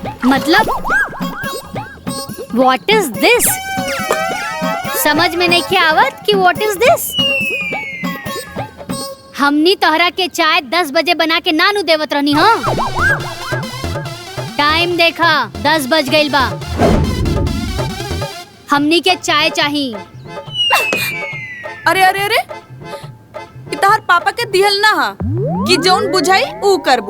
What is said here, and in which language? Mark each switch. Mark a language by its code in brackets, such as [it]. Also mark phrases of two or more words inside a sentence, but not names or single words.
[en] मतलब what is this? [bho] समझ में नहीं आवत कि [en] what is this? [bho] हमनी तोहरा के चाय 10 बजे बना के नानू देवत रहनी। हाँ, टाइम देखा 10 बज गइल बा। हमनी के चाय चाहिए। अरे अरे अरे, तोहर पापा के दिहल ना हा कि जौन बुझाई ऊ करबू।